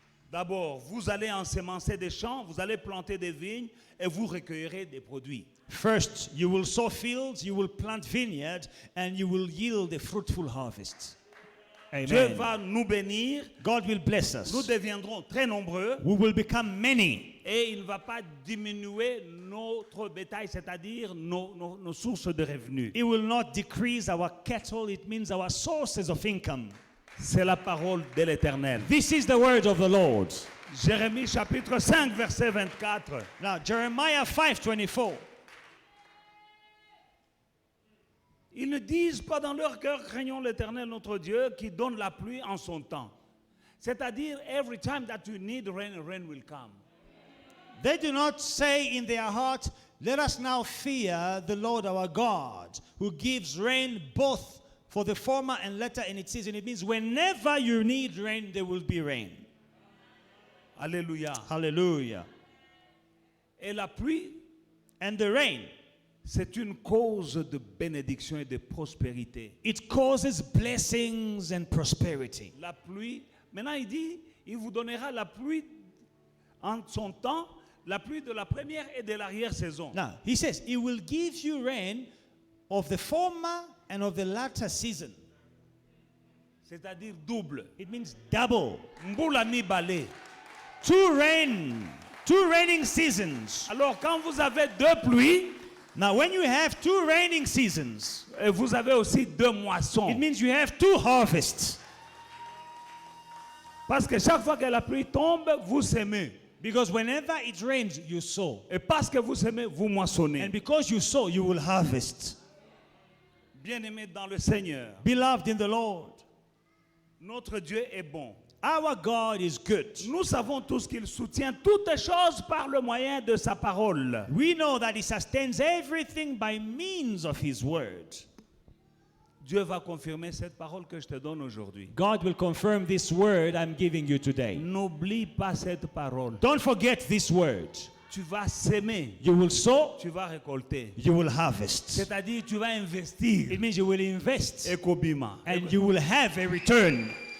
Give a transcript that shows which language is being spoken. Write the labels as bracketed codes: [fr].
[fr] D'abord, vous allez ensemencer des champs, vous allez planter des vignes et vous recueillerez des produits. [en] First, you will sow fields, you will plant vineyards, and you will yield a fruitful harvest. [fr] Dieu [en] Amen. [fr] va nous bénir, [en] God will bless [fr] nous [en] us. [fr] deviendrons très nombreux [en] We will become many. [fr] et il ne va pas diminuer notre bétail, c'est-à-dire nos sources de revenus. [en] It will not decrease our cattle, it means our sources of income. [fr] C'est la parole de l'Éternel. [en] This is the word of the Lord. [fr] Jérémie chapitre 5, verset 24. [en] Now, Jeremiah 5:24. [fr] Ils ne disent pas dans leur cœur, craignons l'Éternel notre Dieu qui donne la pluie en son temps. C'est-à-dire, [en] every time that you need rain, rain will come. They do not say in their heart, Let us now fear the Lord our God, who gives rain both for the former and latter in its season. It means whenever you need rain, there will be rain. [fr] Alléluia. [en] Hallelujah. [fr] Et la pluie, [en] And the rain, [fr] c'est une cause de bénédiction et de prospérité. [en] it causes blessings and prosperity. [fr] La pluie, maintenant il dit, il vous donnera la pluie en son temps, la pluie de la première et de l'arrière-saison. [en] Now, he says, he will give you rain of the former and of the latter season. [fr] C'est-à-dire double. [en] It means double. [ln] Mboula mi balé. [en] Two raining seasons. [fr] Alors quand vous avez deux pluies, [en] Now, when you have two raining seasons, [fr] vous avez aussi deux moissons. [en] it means you have two harvests. [fr] Parce que chaque fois que la pluie tombe, vous semez. [en] Because whenever it rains, you sow. [fr] Et parce que vous semez, vous moissonnez. [en] And because you sow, you will harvest. [fr] Bien-aimés dans le Seigneur, [en] Beloved in the Lord, [fr] notre Dieu est bon. [en] our God is good. [fr] Nous savons tous qu'il soutient toutes choses par le moyen de sa parole. [en] We know that he sustains everything by means of his word. [fr] Dieu va confirmer cette parole que je te donne aujourd'hui. [en] God will confirm this word I'm giving you today. [fr] N'oublie pas cette parole. [en] Don't forget this word. [fr] Tu vas s'aimer, [en] You will sow, [fr] tu vas récolter. [en] you will harvest. [fr] C'est-à-dire tu vas investir. [en] It means you will invest [ln] Ekobima. [en] and you will have a return.